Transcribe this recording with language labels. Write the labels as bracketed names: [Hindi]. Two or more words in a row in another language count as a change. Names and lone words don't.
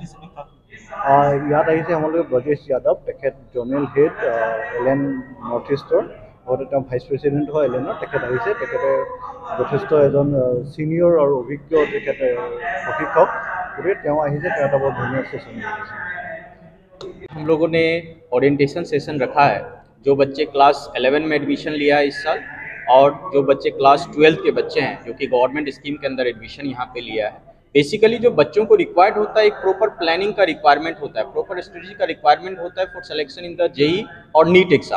[Assamese] ইয়াত আহিছে আমালোকে ব্ৰজেশ যাদৱ, তেখেত [English] zonal head [Assamese] এলেন নৰ্থ ইষ্টৰ, লগতে তেওঁ [English] vice president [Assamese] হয় এলেনৰ। তেখেত আহিছে, তেখেতে যথেষ্ট এজন ছিনিয়ৰ আৰু অভিজ্ঞ তেখেতে প্ৰশিক্ষক, গতিকে তেওঁ আহিছে, তেওঁ এটা বৰ ধুনীয়া ছেশ্যন দিছে। [Hindi] हम लोगों ने [English] orientation session [Hindi] रखा है। जो बच्चे क्लास 11 में एडमिशन लिया है इस साल और जो बच्चे क्लास 12 के बच्चे हैं जो कि [English] government scheme [Hindi] के अंदर एडमिशन यहाँ पे लिया है, बेसिकली जो बच्चों को रिक्वायर्ड होता है, एक [English] proper planning [Hindi] का रिक्वायरमेंट होता है, [English] proper strategy [Hindi] का रिक्वायरमेंट होता है [English] for selection in the JEE [Hindi] और [English] NEET exam.